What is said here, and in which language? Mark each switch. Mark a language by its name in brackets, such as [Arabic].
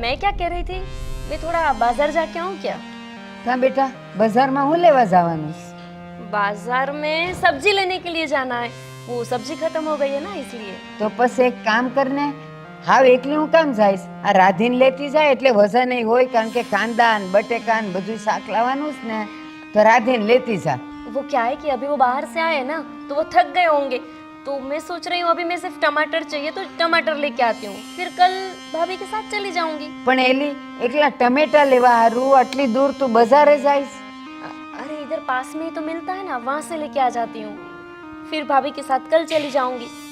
[Hindi] मैं क्या कह रही थी, मैं थोड़ा बाजार जाके आऊँ क्या? [Gujarati] કાં બેટા, બજારમાં હું લેવા જવાનું છે? [Hindi] बाजार में सब्जी लेने के लिए जाना है. वो सब्जी खत्म हो गई है ना, इसलिए. [Gujarati] તો પછી એક કામ કરને, હાવ એકલી હું કામ જઈશ? આ રાધીને લેતી જાય એટલે વજન હોય, કારણ કે કાંદા ને બટેકા ને બધું શાક લાવવાનું જ ને, તો રાધીને લેતી જા. [Hindi] वो क्या है कि अभी वो बाहर से आए ना तो वो थक गए होंगे, तो मैं सोच रही हूँ अभी मैं सिर्फ टमाटर चाहिए तो टमाटर लेके आती हूँ, फिर कल भाभी के साथ चली जाऊंगी. [Gujarati] પણ એલી એકલા ટમેટા લેવા હારું આટલી દૂર તું બજારે જઈશ? [Hindi] अरे इधर पास में ही तो मिलता है ना, वहाँ से लेके आ जाती हूँ, फिर भाभी के साथ कल चली जाऊंगी.